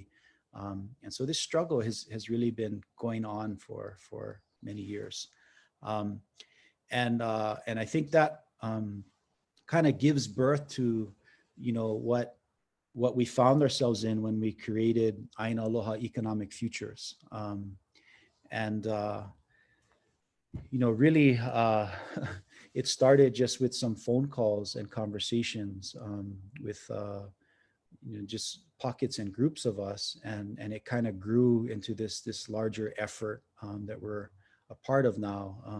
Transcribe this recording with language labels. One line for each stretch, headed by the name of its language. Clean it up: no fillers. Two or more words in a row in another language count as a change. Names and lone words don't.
English: And so this struggle has really been going on for many years. And I think that kind of gives birth to, what we found ourselves in when we created ʻAina Aloha Economic Futures. Really, it started just with some phone calls and conversations with just pockets and groups of us, and it kind of grew into this larger effort that we're a part of now.